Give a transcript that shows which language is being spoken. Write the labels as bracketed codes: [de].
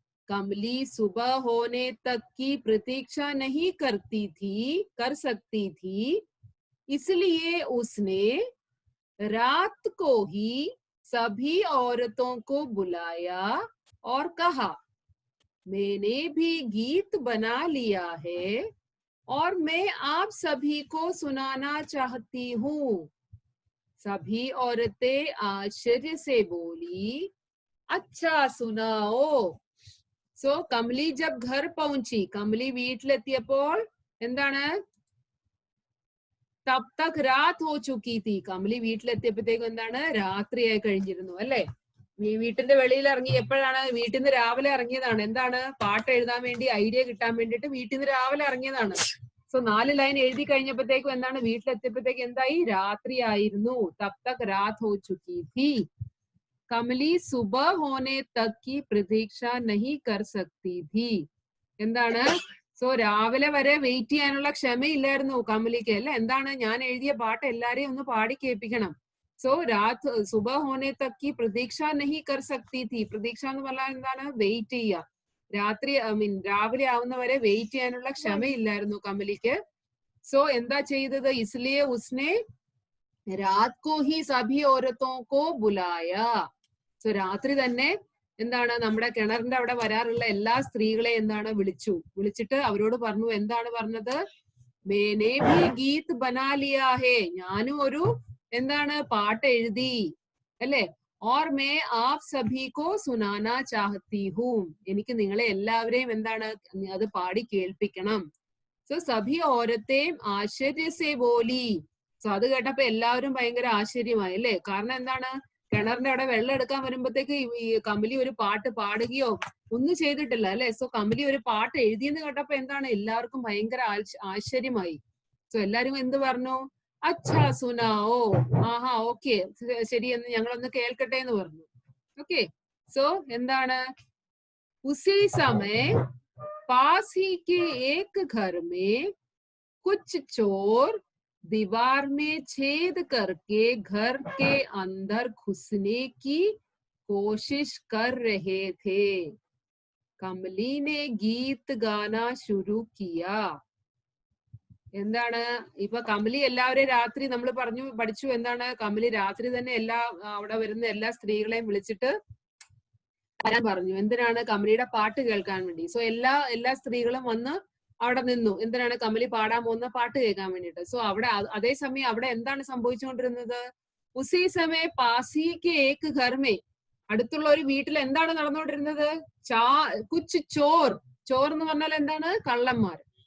[hi] कमली सुबह होने तक की प्रतीक्षा नहीं कर सकती थी, इसलिए उसने रात को ही सभी औरतों को बुलाया और कहा, मैंने भी गीत बना लिया है और मैं आप सभी को सुनाना चाहती हूँ. सभी औरतें आश्चर्य से बोली, अच्छा सुनाओ. [ml] സോ കമലി [hi] ജബ് ഘർ പൗഞ്ചി, [ml] കമലി വീട്ടിലെത്തിയപ്പോൾ എന്താണ്? [hi] തബ് തക് രാത് ഹോ ചുക്കി തീ, [ml] കമലി വീട്ടിലെത്തിയപ്പോഴത്തേക്കും എന്താണ്? രാത്രിയായി കഴിഞ്ഞിരുന്നു, അല്ലെ? വീട്ടിന്റെ വെളിയിൽ ഇറങ്ങി. എപ്പോഴാണ്? വീട്ടിൽ നിന്ന് രാവിലെ ഇറങ്ങിയതാണ്. എന്താണ്? പാട്ട് എഴുതാൻ വേണ്ടി, ഐഡിയ കിട്ടാൻ വേണ്ടിയിട്ട് വീട്ടിൽ നിന്ന് രാവിലെ ഇറങ്ങിയതാണ്. സോ 4 ലൈൻ എഴുതി കഴിഞ്ഞപ്പോഴത്തേക്കും എന്താണ്? വീട്ടിലെത്തിയപ്പോഴത്തേക്ക് എന്തായി? രാത്രി ആയിരുന്നു. [hi] തബ് തക് രാത് ഹോ ചുക്കി थी. കമലി സുബഹ ഹോനെ തക് की प्रतीक्षा नहीं कर सकती थी. എന്താണ്? [ml] സോ രാവിലെ വരെ വെയിറ്റ് ചെയ്യാനുള്ള ക്ഷമയില്ലായിരുന്നു കമലിക്ക് അല്ലെ. എന്താണ്, ഞാൻ എഴുതിയ പാട്ട് എല്ലാരെയും ഒന്ന് പാടി കേൾപ്പിക്കണം. [hi] സോ രാത് സുബഹ ഹോനെ തക് की प्रतीक्षा नहीं कर सकती थी. [ml] പ്രതീക്ഷ എന്ന് പറഞ്ഞാൽ എന്താണ്, വെയിറ്റ് ചെയ്യുക. രാത്രി രാവിലെ ആവുന്നവരെ വെയിറ്റ് ചെയ്യാനുള്ള ക്ഷമയില്ലായിരുന്നു കമലിക്ക്. [hi] സോ [ml] എന്താ ചെയ്തത്, [hi] इसलिए उसने रात को ही सभी औरतों को बुलाया. [ml] സോ രാത്രി തന്നെ എന്താണ്, നമ്മുടെ കിണറിന്റെ അവിടെ വരാറുള്ള എല്ലാ സ്ത്രീകളെ എന്താണ് വിളിച്ചിട്ട് അവരോട് പറഞ്ഞു. എന്താണ് പറഞ്ഞത്, [hi] മേനെ ഭി ഗീത് ബനാ ലിയാ ഹേ, [ml] ഞാനും ഒരു എന്താണ് പാട്ട് എഴുതി അല്ലെ. [hi] ഓർ മേ ആപ് സഭി കോ സുനാന ചാഹത്തി ഹൂം, [ml] എനിക്ക് നിങ്ങളെ എല്ലാവരെയും എന്താണ് അത് പാടി കേൾപ്പിക്കണം. സോ [hi] സഭി ഓരത്തെയും ആശ്ചര്യസേ ബോലി. [ml] സോ അത് കേട്ടപ്പോ എല്ലാവരും ഭയങ്കര ആശ്ചര്യമായി അല്ലെ. കാരണം എന്താണ്, കിണറിന്റെ അവിടെ വെള്ളം എടുക്കാൻ വരുമ്പോഴത്തേക്ക് ഈ കമലി ഒരു പാട്ട് പാടുകയോ ഒന്നും ചെയ്തിട്ടില്ല അല്ലെ. സോ കമലി ഒരു പാട്ട് എഴുതിയെന്ന് കേട്ടപ്പോ എന്താണ്, എല്ലാവർക്കും ഭയങ്കര ആശ്ചര്യമായി. സോ എല്ലാരും എന്ത് പറഞ്ഞു, [hi] അച്ഛാ സുനാओ, [ml] ആഹാ ഓക്കെ ശരി എന്ന് ഞങ്ങളൊന്ന് കേൾക്കട്ടെ എന്ന് പറഞ്ഞു. ഓക്കെ. [hi] സോ എന്താണ്, ഉസി സമയ पास ही के एक घर में कुछ चोर दीवार में छेद करके घर के अंदर घुसने की कोशिश कर रहे थे. कमली ने गीत गाना शुरू किया. [ml] എന്താണ് ഇപ്പൊ കമലി എല്ലാവരെയും രാത്രി നമ്മൾ പഠിച്ചു എന്താണ്, കമലി രാത്രി തന്നെ അവിടെ വരുന്ന എല്ലാ സ്ത്രീകളെയും വിളിച്ചിട്ട് വരാൻ പറഞ്ഞു. എന്തിനാണ്, കമലിയുടെ പാട്ട് കേൾക്കാൻ വേണ്ടി. സോ എല്ലാ സ്ത്രീകളും വന്ന് അവിടെ നിന്നു. എന്തിനാണ്, കമലി പാടാൻ പോകുന്ന പാട്ട് കേൾക്കാൻ വേണ്ടിട്ട്. സോ അവിടെ അതേസമയം അവിടെ എന്താണ് സംഭവിച്ചുകൊണ്ടിരുന്നത്, [hi] ഉസി സമയ പാസിക്ക് ഏക്ക് ഘർമേ, [ml] അടുത്തുള്ള ഒരു വീട്ടിൽ എന്താണ് നടന്നുകൊണ്ടിരുന്നത്, [hi] കുച്ച് ചോർ [ml] എന്ന് പറഞ്ഞാൽ എന്താണ്, കള്ളന്മാർ.